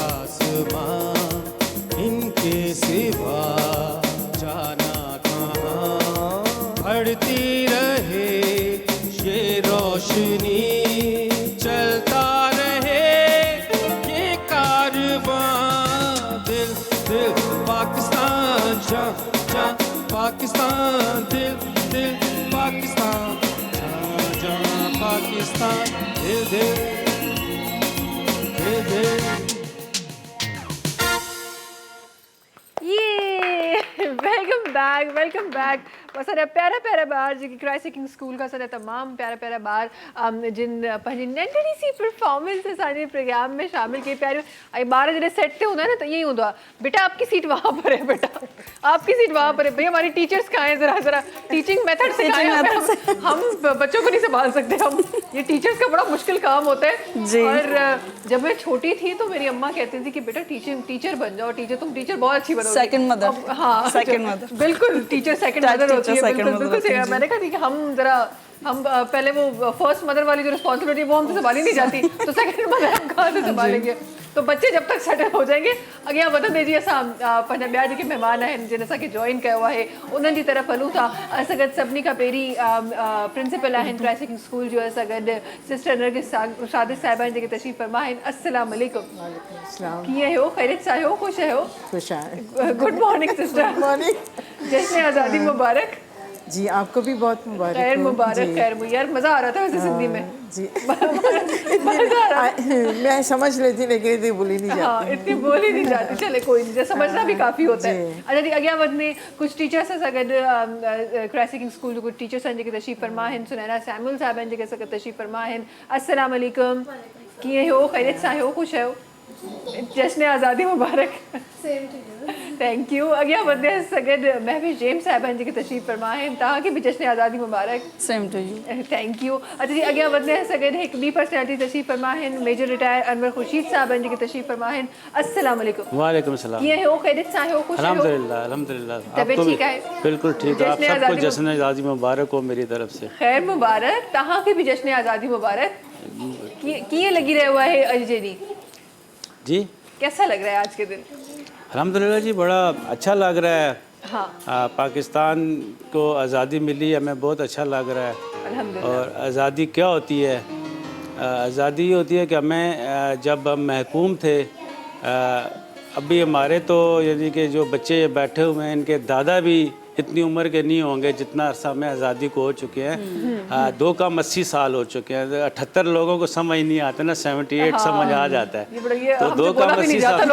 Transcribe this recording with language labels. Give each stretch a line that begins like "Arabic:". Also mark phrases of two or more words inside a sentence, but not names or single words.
Hindi: आसमां इनके सिवा जाना कहाँ बढ़ती रहे ये रोशनी चलता रहे ये कारवां दिल दिल पाकिस्तान जा जा पाकिस्तान दिल दिल पाकिस्तान जा जा पाकिस्तान दिल दिल दिल दिल
Sindhi: ये
English: welcome back
Sindhi: असांजा प्यारा प्यारा ॿार जेके क्राइस्ट द किंग स्कूल का असांजा तमामु प्यारा प्यारा ॿार जिन पंहिंजी नंढड़ी सी परफॉर्मेंस असांजे प्रोग्राम में शामिल कई पहिरियों ऐं ॿार जॾहिं सेट ते हूंदा आहिनि न त ईअं ई हूंदो आहे
Hindi: बेटा आपकी सीट वहाँ पर है बेटा आपकी सीट वहाँ पर है भैया हमारी टीचर्स कहाँ हैं जरा जरा
English: teaching method
Hindi: सिखाएं हम बच्चों को नहीं संभाल सकते हम ये टीचर्स का बड़ा मुश्किल काम होता है और जब मैं छोटी थी तो मेरी अम्मा कहती थी कि बेटा टीचर बन जाओ तुम टीचर बहुत अच्छी बनोगी
English: second mother
Hindi: हाँ
English: second mother
Hindi: बिल्कुल टीचर
English: second mother
Hindi: होती है बिल्कुल सही है। मैंने कहा थी कि हम पहले वो फर्स्ट मदर वाली जो रिस्पॉन्सिबिलिटी वो हमसे संभाली नहीं जाती तो सेकंड मदर हम कहाँ से संभालेंगे तो बच्चे जब तक सेटल हो जाएंगे
Sindhi: अॻियां वधंदे जीअं असां पंहिंजा ॿिया जेके महिमान आहिनि जिन असांखे जॉइन कयो आहे उन्हनि जी तरफ़ हलूं था असां गॾु सभिनी खां पहिरीं प्रिंसिपल आहिनि क्राइस्ट द किंग स्कूल जो असां गॾु सिस्टर नरगिस सादिक साहिबा आहिनि जेके तशरीफ़ फरमा आहिनि
Arabic: السلام عليكم
Sindhi: कीअं आहियो ख़ैरियत सां आहियो ख़ुशि आहियो
English: good morning sister morning
Sindhi: जश्न आज़ादी मुबारक
Hindi: जी आपको भी बहुत मुबारक खैर मुबारक खैर यार मज़ा आ रहा था वैसे सिंधी में जी मैं समझ लेती लेकिन इतनी बोली नहीं जाती
Sindhi: हाँ इतनी बोली नहीं जाती चले कोई नहीं समझना भी काफ़ी होता है
Hindi: अच्छा जी
Sindhi: अॻियां वधने कुछ टीचर्स सां गॾु क्राइस्ट द किंग स्कूल जो कुछ टीचर्स आहिनि जेके तशरीफ़ फरमा आहिनि सुनैना सैमुअल साहिब आहिनि जेके असां गॾु तशरीफ़ फरमा आहिनि
Arabic: السلام عليكم
Sindhi: कीअं आहियो ख़ैरियत सां आहियो ख़ुशि आहियो जश्न आज़ादी मुबारक
English: thank you
Sindhi: अॻियां वधे सां गॾु महविश जेम्स साहिब आहिनि जेके तशरीफ़ फरमा आहिनि तव्हांखे बि जश्न आज़ादी मुबारक
English: same to you thank you
Hindi: अच्छा जी
Sindhi: अॻियां वधने सां गॾु हिकु ॿी पर्सनैलिटी तशरीफ़ फरमा आहिनि मेजर रिटायर अनवर खुर्शीद साहिब आहिनि जेके तशरीफ़ फरमा आहिनि
Arabic: السلام عليكم وعليكم السلام
Sindhi: कीअं आहियो ख़ैरियत सां आहियो ख़ुशि आहियो
Arabic: الحمد لله الحمد لله
Hindi: तबीयत ठीक है बिल्कुल ठीक है आप जश्न सबको आज़ादी जश्न आज़ादी मुबारक हो मेरी तरफ से
Sindhi: खैर मुबारक तव्हांखे बि जश्न आज़ादी मुबारक कीअं लॻी रहियो आहे अॼु जे ॾींहुं
Hindi: जी कैसा लग रहा है आज के दिन अल्हम्दुलिल्लाह जी बड़ा अच्छा लग रहा है हाँ पाकिस्तान को आज़ादी मिली हमें बहुत अच्छा लग रहा है
Arabic: الحمد لله
Hindi: और आज़ादी क्या होती है आज़ादी ये होती है कि हमें जब हम महकूम थे अभी हमारे तो यानी कि जो बच्चे बैठे हुए हैं इनके दादा भी इतनी उम्र के नहीं होंगे जितना अरसा में आज़ादी को हो चुके हैं 2 कम 80 साल हो चुके हैं 78 लोगों को समझ नहीं आता ना 78 समझ आ जाता है तो 2 कम 80 साल